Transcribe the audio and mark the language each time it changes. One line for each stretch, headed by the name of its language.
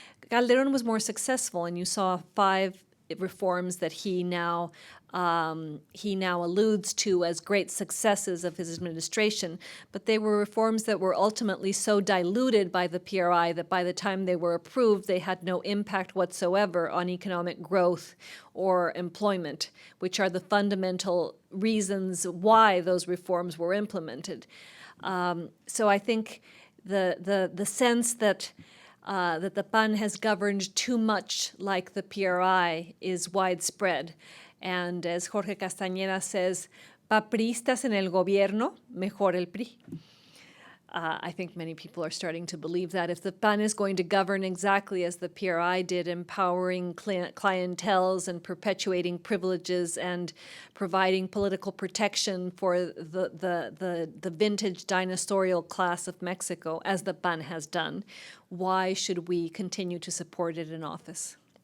English: Calderón was more successful, and you saw 5 reforms that he now alludes to as great successes of his administration, but they were reforms that were ultimately so diluted by the PRI that by the time they were approved, they had no impact whatsoever on economic growth or employment, which are the fundamental reasons why those reforms were implemented. So I think the sense that the PAN has governed too much like the PRI is widespread. And as Jorge Castañeda says,
Spanish: pa priistas en el gobierno, mejor el PRI.
English: I think many people are starting to believe that if the PAN is going to govern exactly as the PRI did, empowering clienteles and perpetuating privileges and providing political protection for the vintage dinosaurial class of Mexico, as the PAN has done, why should we continue to support it in office?